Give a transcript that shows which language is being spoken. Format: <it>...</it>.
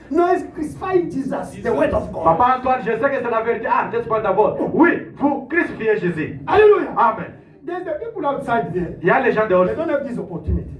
<en>No, it's crucifying Jesus, the word of God.</en> <fr>Papa Antoine, je sais que c'est la vérité. Laisse-moi d'abord. Oui, vous crucifiez Jésus. Hallelujah. Amen.</fr> <en>There's the people outside there.</en> <fr>Il y a les gens dehors.</fr> <en>They don't have this opportunity.</en>